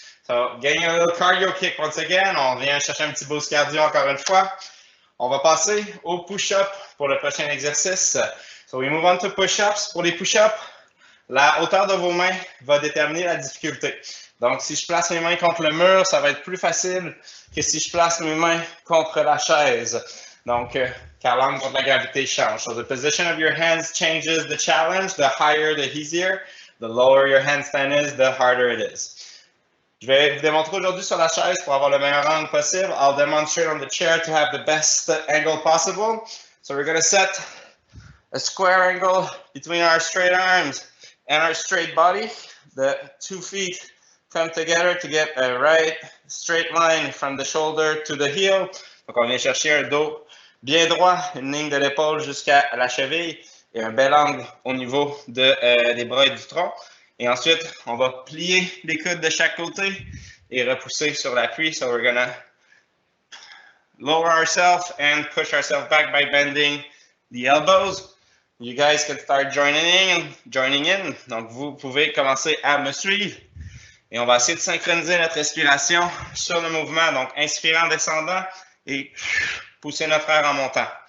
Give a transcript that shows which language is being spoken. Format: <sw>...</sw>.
<en>So, getting a little cardio kick once again.</en> <fr>On vient chercher un petit boost cardio encore une fois. On va passer au push-up pour le prochain exercice.</fr> <en>So, we move on to push-ups.</en> <fr>Pour les push-ups, La hauteur de vos mains va déterminer la difficulté. Donc, si je place mes mains contre le mur, ça va être plus facile que si je place mes mains contre la chaise. Donc, car l'angle contre la gravité change.</fr> <en>So, the position of your hands changes the challenge. The higher, the easier. The lower your handstand is, the harder it is.</en> <fr>Je vais vous démontrer aujourd'hui sur la chaise pour avoir le meilleur angle possible.</fr> <en>I'll demonstrate on the chair to have the best angle possible. So, we're going to set a square angle between our straight arms and our straight body. The 2 feet come together to get a right straight line from the shoulder to the heel.</en> <fr>Donc, on vient chercher un dos bien droit, une ligne de l'épaule jusqu'à la cheville et un bel angle au niveau des bras et du tronc. Et ensuite, on va plier les coudes de chaque côté et repousser sur l'appui.</fr> <en>So we're gonna lower ourselves and push ourselves back by bending the elbows. You guys can start joining in.</en> <fr>Donc, vous pouvez commencer à me suivre. Et on va essayer de synchroniser notre respiration sur le mouvement. Donc, inspirant, descendant et pousser notre air en montant.</fr>